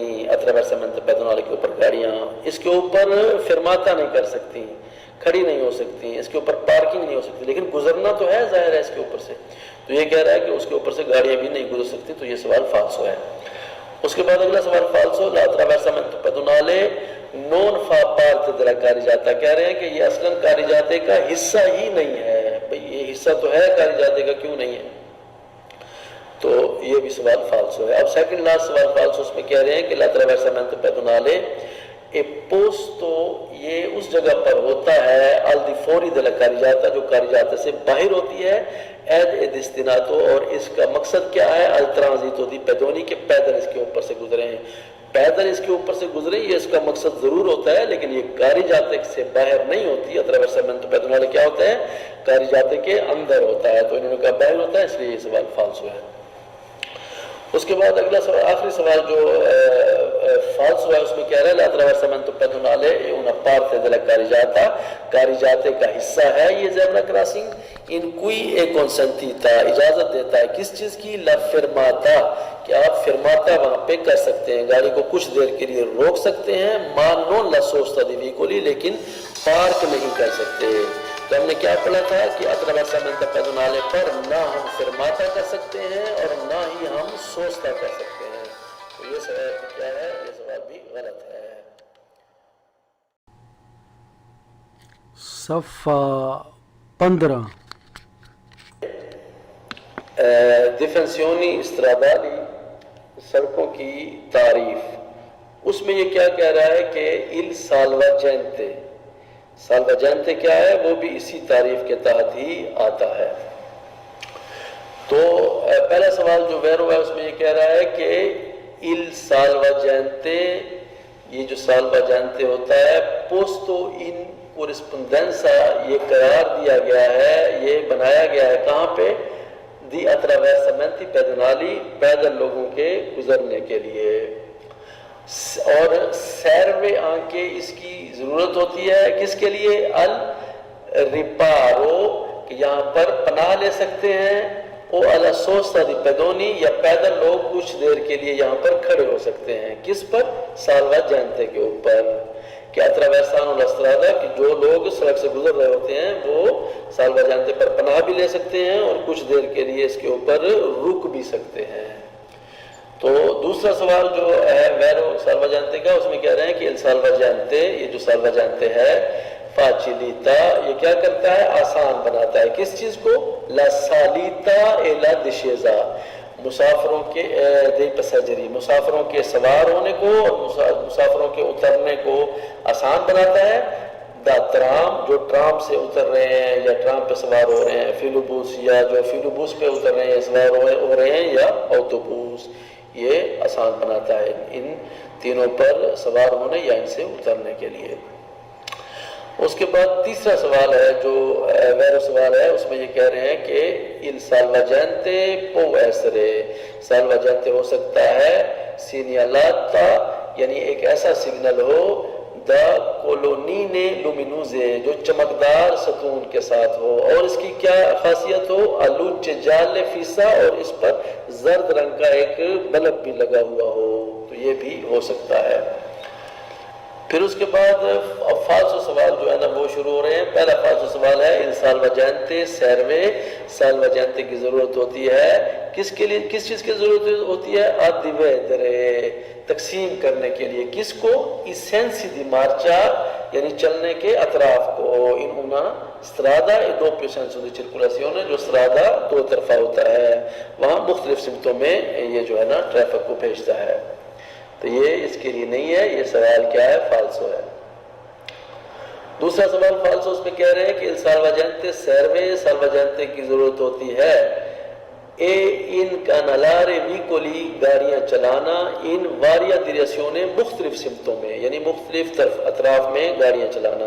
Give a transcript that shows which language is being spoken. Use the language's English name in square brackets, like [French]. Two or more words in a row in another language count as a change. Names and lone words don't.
[Italian] attraversamento pedonale [Urdu] کے اوپر گاڑیاں، اس کے اوپر فرماتا نہیں کر سکتی، کھڑی نہیں ہو سکتی، اس کے اوپر پارکنگ نہیں ہو سکتی، لیکن گزرنا تو ہے ظاہر ہے اس کے اوپر سے. تو یہ کہہ رہا ہے کہ اس کے اوپر سے گاڑیاں بھی نہیں گزر سکتی. تو یہ سوال فالسو ہے. اس کے بعد اگلا سوال فالسو [Italian] la attraversamento pedonale non fa parte della carreggiata. [Urdu] کہہ رہے ہیں کہ یہ اصلاً کاریجاتے کا حصہ ہی نہیں ہے. بھئی یہ حصہ تو ہے کاریجاتے کا، کیوں نہیں ہے؟ تو یہ بھی سوال فالسو ہے. اب سیکنڈ لاسٹ سوال فالسو، اس میں کہہ رہے ہیں کہ [Italian] la attraversamento pedonale è posto، [Urdu] یہ اس جگہ پر ہوتا ہے [Italian] al di fuori della carreggiata، [Urdu] جو کاریجاتے سے باہر ہوتی ہے. [Italian] ed è destinato، [Urdu] اور اس کا مقصد کیا ہے؟ [Italian] al transito di pedoni، [Urdu] کہ پیدل اس کے اوپر سے گزرے ہیں. پیدل اس کے اوپر سے گزرے، یہ اس کا مقصد ضرور ہوتا ہے، لیکن یہ کاریجاتے سے باہر نہیں ہوتی. [Italian] attraversamento pedonale [Urdu] کیا ہوتا ہے؟ کاریجاتے کے اندر ہوتا ہے. تو انہوں نے کہا باہر ہوتا ہے، اس لیے یہ سوال فالسو ہے. اس کے بعد اگلا سوال، آخری سوال جو فالسو ہے، اس میں کہہ رہا ہے [Italian] l'attraversamento pedonale è una parte della carreggiata، [Urdu] کاریجاتے کا حصہ ہے یہ زیبرا کراسنگ. [Italian] in cui è consentita، [Urdu] اجازت دیتا ہے کس چیز کی؟ [Italian] la fermata، [Urdu] کہ آپ فرماتا وہاں پہ کر سکتے ہیں، گاڑی کو کچھ دیر کے لیے روک سکتے ہیں. [Italian] ma non la sosta di veicoli، [Urdu] لیکن پارک نہیں کر سکتے. تو ہم نے کیا پڑھا تھا کہ [Italian] attraversamento pedonale [Urdu] پر نہ ہم فرماتا کر سکتے ہیں اور نہ ہی ہم سوستا کر سکتے ہیں. تو یہ سوال کیا ہے؟ یہ سوال بھی غلط ہے. صفحہ 15. [Italian] definizioni stradali, [Urdu] سڑکوں کی تعریف. اس میں یہ کیا کہہ رہا ہے کہ [Italian] il salvagente، [Urdu] salvagente کیا ہے؟ وہ بھی اسی تعریف کے تحت ہی آتا ہے. تو پہلا سوال جو ویرو ہے اس میں یہ کہہ رہا ہے کہ [Italian] il salvagente، [Urdu] یہ جو salvagente ہوتا ہے [Italian] posto in corrispondenza، [Urdu] یہ قرار دیا گیا ہے، یہ بنایا گیا ہے کہاں پہ؟ [Italian] di attraversamenti pedonali، [Urdu] پیدل لوگوں کے گزرنے کے لیے. اور [Italian] serve anche [Urdu] اس کی ضرورت ہوتی ہے کس کے لیے؟ الرپارو، کہ یہاں پر پناہ لے سکتے ہیں. [Italian] او alla sosta di pedoni، [Urdu] یا پیدل لوگ کچھ دیر کے لیے یہاں پر کھڑے ہو سکتے ہیں. کس پر؟ salvagente کے اوپر. کہ [Italian] attraversano la strada، [Urdu] کہ جو لوگ سڑک سے گزر رہے ہوتے ہیں وہ salvagente پر پناہ بھی لے سکتے ہیں اور کچھ دیر کے لیے اس کے اوپر رک بھی سکتے ہیں. تو دوسرا سوال جو ہے ویرو salvagente کا، اس میں کہہ رہے ہیں کہ [Italian] il salvagente، [Urdu] یہ جو salvagente ہے فاچلیتا یہ کیا کرتا ہے؟ آسان بناتا ہے کس چیز کو؟ [Italian] la salita e la discesa [Urdu] مسافروں کے [Italian] dei passeggeri [Urdu] مسافروں کے سوار ہونے کو اور مسافروں کے اترنے کو آسان بناتا ہے. [Italian] da tram [Urdu] جو ٹرام سے اتر رہے ہیں یا ٹرام پہ سوار ہو رہے ہیں، فیلوبوس یا جو فیلوبوس پہ اتر رہے ہیں سوار ہو رہے ہیں، یا اوتوبوس، یہ آسان بناتا ہے ان تینوں پر سوار ہونے یا ان سے اترنے کے لیے. اس کے بعد تیسرا سوال ہے جو ویرو سوال ہے، اس میں یہ کہہ رہے ہیں کہ [Italian] il salvagente può essere [Urdu] salvagente ہو سکتا ہے segnalata یعنی ایک ایسا سگنل ہو دا [Italian] colonnine luminose [Urdu] جو چمکدار ستون کے ساتھ ہو، اور اس کی کیا خاصیت ہو؟ [Italian] a luce gialla fissa [Urdu] اور اس پر زرد رنگ کا ایک بلب بھی لگا ہوا ہو، تو یہ بھی ہو سکتا ہے. پھر اس کے بعد فالسو سوال جو ہے نا وہ شروع ہو رہے ہیں. پہلا فالسو سوال ہے [Italian] il salvagente serve [Urdu] سالواجنتے کی ضرورت ہوتی ہے کس کے لیے؟ کس چیز کی ضرورت ہوتی ہے؟ ادیویدرے تقسیم کرنے کے لیے. کس کو؟ [Italian] i sensi di marcia [Urdu] یعنی چلنے کے اطراف کو. ان [Italian] una strada e doppio senso di circolazione [Urdu] جو strada دو طرفہ ہوتا ہے وہاں مختلف سمتوں میں یہ جو ہے نا ٹریفک کو بھیجتا ہے. تو یہ اس کے لیے نہیں ہے، یہ سوال کیا ہے؟ فالسو ہے. دوسرا سوال فالسو اس میں کہہ رہے ہیں کہ [Italian] salvagente serve [Urdu] سالواجنتے کی ضرورت ہوتی ہے [Italian] e incanalare veicoli [Urdu] گاڑیاں چلانا [Italian] in varie direzioni [Urdu] مختلف سمتوں میں یعنی مختلف طرف اطراف میں گاڑیاں چلانا.